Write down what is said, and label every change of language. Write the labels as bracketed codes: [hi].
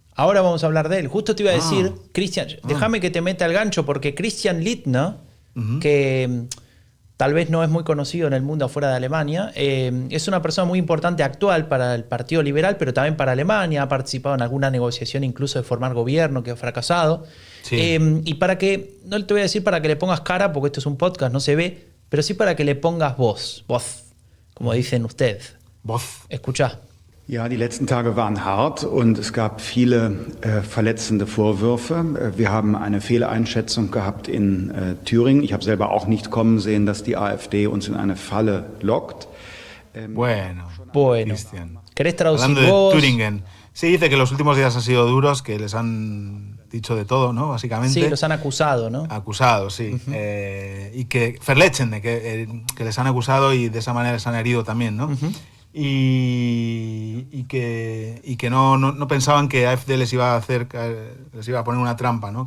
[es] Ahora vamos a hablar de él. Justo te iba a decir, Christian, déjame que te meta el gancho, porque Christian Lindner, uh-huh, que tal vez no es muy conocido en el mundo afuera de Alemania, es una persona muy importante actual para el Partido Liberal, pero también para Alemania. Ha participado en alguna negociación incluso de formar gobierno que ha fracasado. Sí. Y para que, no te voy a decir para que le pongas cara, porque esto es un podcast, no se ve, pero sí para que le pongas voz, como dicen ustedes. Voz. Escuchá. [de] Ja, die letzten Tage waren hart und es gab viele verletzende Vorwürfe. Wir haben eine Fehleinschätzung gehabt in Thüringen. Ich habe selber auch nicht kommen sehen, dass die AfD uns in eine Falle lockt. [es] Bueno. Cristian. ¿Querés traducir vos? Hablando de Thüringen. Sí, dice que los últimos días han sido duros, que les han dicho de todo, ¿no? Básicamente. Sí, los han acusado, ¿no? Acusado, sí. Uh-huh. Y que Verletzende, que les han acusado y de esa manera les han herido también, ¿no? Uh-huh. Y que no pensaban que AfD les iba a poner una trampa, ¿no?